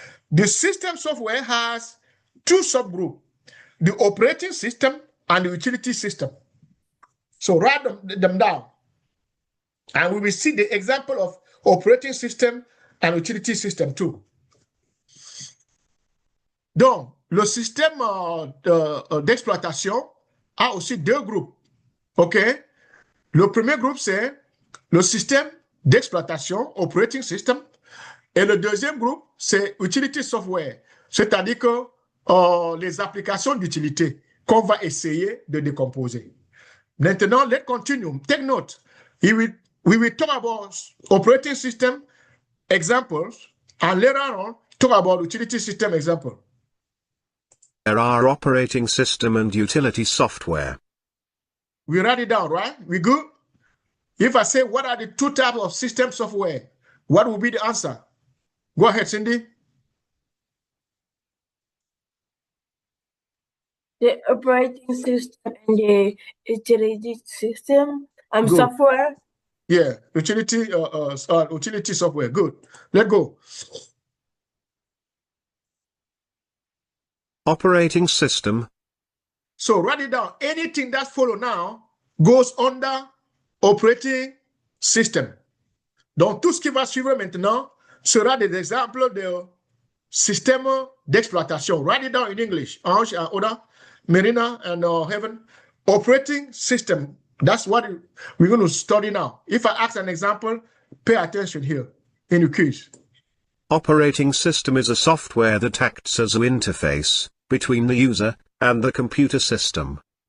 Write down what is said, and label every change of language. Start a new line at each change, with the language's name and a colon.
English: The system software has 2 subgroups, the operating system and the utility system. So write them down. And we will see the example of operating system and utility system too.
French: Donc, le système d'exploitation a aussi 2 groupes. OK? Le premier groupe, c'est le système d'exploitation, operating system. Et le deuxième groupe, c'est utility software. C'est-à-dire que les applications d'utilité qu'on va essayer de décomposer.
English: Maintenant, let's continue. Take note. We will talk about operating system examples, and later on, talk about utility system example. There are operating system and utility software. We write it down, right? We good? If I say, what are the 2 types of system software? What will be the answer? Go ahead, Cindy. The operating system and the utility system software. Yeah, utility software. Good. Let's go. Operating system. So write it down. Anything that follow now goes under operating system.
French: Donc, tout ce qui va suivre maintenant sera des exemples de système d'exploitation.
English: Write it down in English. Oda, Marina, and Heaven. Operating system. That's what we're going to study now. If I ask an example, pay attention here in the quiz. Operating system is a software that acts as an interface between the user and the computer system.